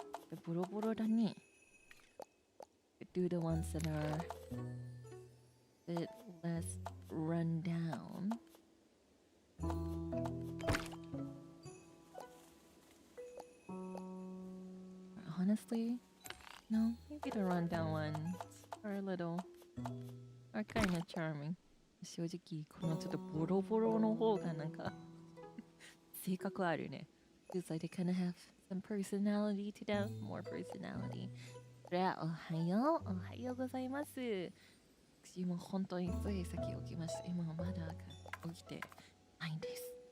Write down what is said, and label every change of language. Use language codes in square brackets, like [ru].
[en] The [ja] boro da ne. [en] Could do the ones that are a bit less run down. Honestly, no, maybe the rundown ones are kind of charming. [ja] 正直このちょっとボロボロの方がなんか性格あるね。 [en] Feels like they kind of have some personality to them, more personality. [ja] それはおはようございます。私も本当につい先起きました。今まだ起きてないんです。